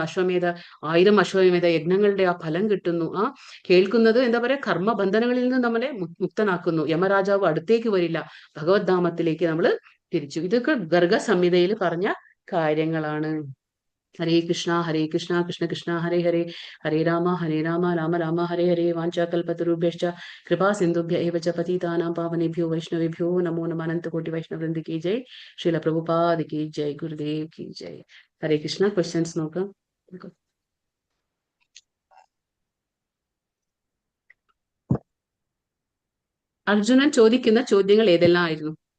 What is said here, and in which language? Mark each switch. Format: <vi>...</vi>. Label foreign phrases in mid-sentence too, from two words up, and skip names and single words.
<ml>1000 അശ്വമേധ യജ്ഞങ്ങളുടെ ആ ഫലം കിട്ടുന്നു. ആ കേൾക്കുന്നത് എന്താ പറയാ, കർമ്മബന്ധനങ്ങളിൽ നിന്ന് നമ്മളെ മുക്തനാക്കുന്നു. യമരാജാവ് അടുത്തേക്ക് വരില്ല. ഭഗവത് ധാമത്തിലേക്ക് നമ്മൾ തിരിച്ചു. ഇതൊക്കെ ഗർഗ സംഹിതയിൽ പറഞ്ഞ കാര്യങ്ങളാണ്.</ml> <sa>ഹരേ കൃഷ്ണ കൃഷ്ണ കൃഷ്ണ ഹരേ ഹരേ, ഹരേ രാമ രാമ രാമ ഹരേ ഹരേ. വാഞ്ചാകൽപതരുഭ്യശ്ച കൃപാ സിന്ധുഭ്യ ഏവ ച പതിതാനാം പാവനേഭ്യോ വൈഷ്ണവേഭ്യോ നമോ നമഃ.</sa> <hi>अनंत कोटि वैष्णववृंद की जय। श्रील प्रभुपाद की जय. गुरुदेव की जय। हरे कृष्ण.</hi> <ml>ക്വസ്റ്റ്യൻസ് നോക്കാം. അർജുനൻ ചോദിക്കുന്ന ചോദ്യങ്ങൾ ഏതെല്ലാം ആയിരുന്നു?</ml>